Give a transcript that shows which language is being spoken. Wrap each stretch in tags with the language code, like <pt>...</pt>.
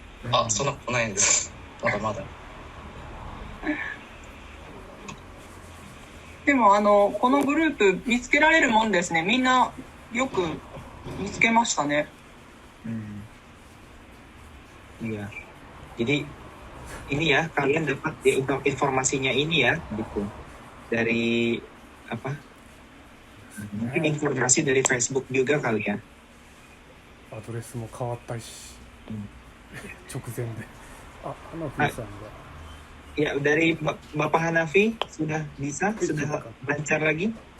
<ja>あ、そんなことないです。まだまだ。でもこのグループ見つけられるもんですね。みんなよく見つけましたね。</ja> <id>Iya. Jadi ini ya kalian dapat informasinya ini ya gitu dari apa? Mungkin informasi dari Facebook juga kali ya.</id> <ja>アドレスも変わったし、直前で。あ、花火さんが。</ja> <id>Ya, dari Bapak Hanafi sudah bisa, sudah lancar lagi.</id>